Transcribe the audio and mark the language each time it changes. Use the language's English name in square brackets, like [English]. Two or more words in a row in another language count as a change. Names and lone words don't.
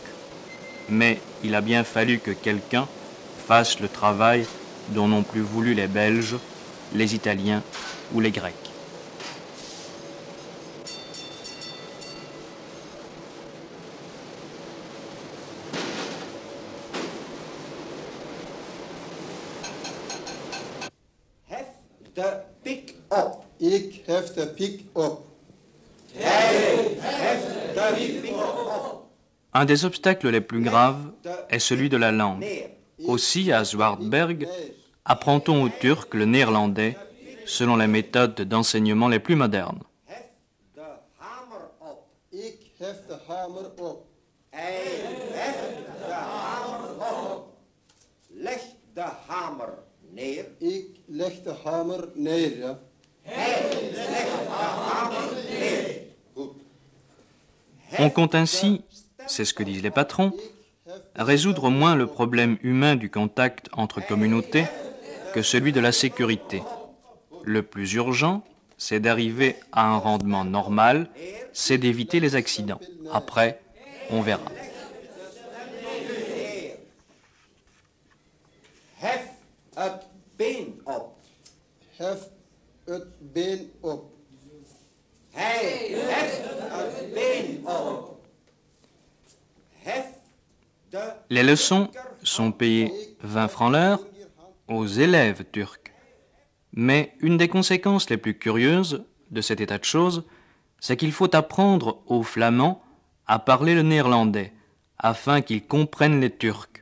[French] Mais il a bien fallu que quelqu'un fasse le travail dont n'ont plus voulu les Belges, les Italiens ou les Grecs. [Dutch] De pick-up. Ik heb de pick-up. [French] Un des obstacles les plus graves est celui de la langue. Aussi, à Zwartberg, apprend-on au Turc le néerlandais selon les méthodes d'enseignement les plus modernes. [Dutch] Ik heb de hamer op. Leg de hamer neer. Ik leg de hamer neer, ja. [French] On compte ainsi, c'est ce que disent les patrons, résoudre moins le problème humain du contact entre communautés que celui de la sécurité. Le plus urgent, c'est d'arriver à un rendement normal, c'est d'éviter les accidents. Après, on verra. [Dutch] Hef het been op. Hef het been op. Hij heft het been op. Hef de... [French] Les leçons sont payées 20 francs l'heure aux élèves turcs. Mais une des conséquences les plus curieuses de cet état de choses, c'est qu'il faut apprendre aux Flamands à parler le néerlandais, afin qu'ils comprennent les Turcs.